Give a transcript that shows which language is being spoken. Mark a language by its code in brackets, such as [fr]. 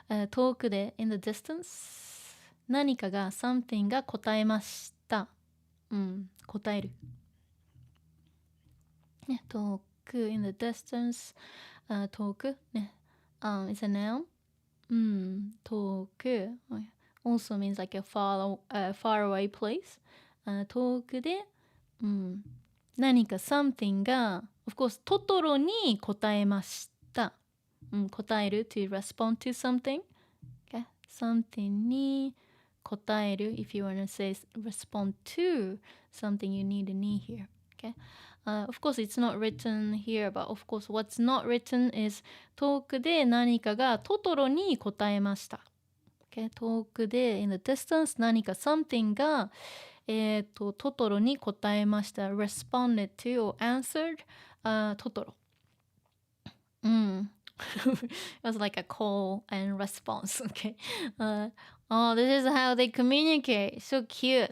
[ja] 遠くで [en] in the distance [ja] 何かが something が答えました、答える、ね、遠く in the distance、遠くね、 [en] is a noun 遠く also means like a far away place. [ja] 遠くで、何か something が [en] of course [ja] トトロに答えました。 [en] 答える to respond to something. Okay? Something [ja] に答える [en] if you want to say respond to something you need a need here. Okay? Of course it's not written here, but of course what's not written is [ja] 遠くで何かがトトロに答えました。 [en] Okay? [ja] 遠くで [en] in the distance [ja] 何か something がトトロに答えました。 [en] responded to or answered トトロ。 It was like a call and response. Okay. Oh, this is how they communicate. So cute.